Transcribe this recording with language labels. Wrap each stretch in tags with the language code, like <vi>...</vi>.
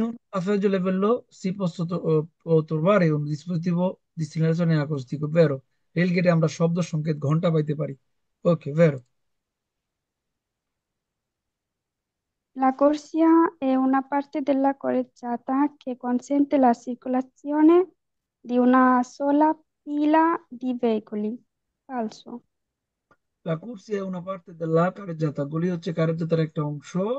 <it>un passaggio livello si può trovare un dispositivo di segnalazione acustico, vero?</it> <bn>রেলগেটে আমরা শব্দ সংকেত ঘন্টা পাইতে পারি।</bn> <it>ওকে, ভেরো। La corsia è una parte della correggiata che consente la circolazione di una sola fila di veicoli, falso. La corsia è una parte della carreggiata,</it> <bn>গুলি হচ্ছে কার্যতার একটা অংশ।</bn>